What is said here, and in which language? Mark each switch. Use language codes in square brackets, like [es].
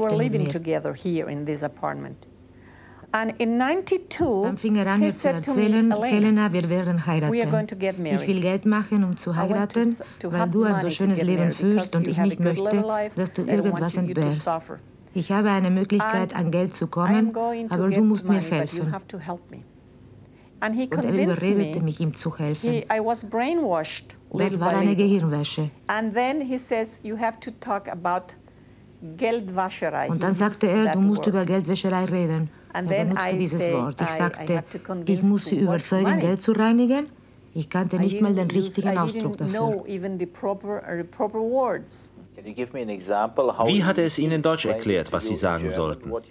[de] mit mir. [en] We were living together here in this apartment. And in 92, [de] dann fing er an, mir zu erzählen, Helena, wir werden heiraten. [en] We are going to get married. [de] Ich will Geld machen, um zu heiraten, weil du ein so schönes Leben führst und ich nicht möchte, dass du irgendwas entbehrst. Ich habe eine Möglichkeit, an Geld zu kommen, aber du musst mir helfen. [en] And he [de] und er überredete mich, ihm zu helfen. [en] I was brainwashed. [de] Das war eine Gehirnwäsche. [en] And then he says, you have to talk about Geldwäscherei. [de] Und dann sagte er, du musst über Geldwäscherei reden. Und dann benutzte dieses Wort. Ich sagte, ich muss sie überzeugen, Geld zu reinigen. Ich kannte nicht mal den richtigen Ausdruck dafür. Wie hat er es Ihnen in Deutsch erklärt, was Sie sagen sollten?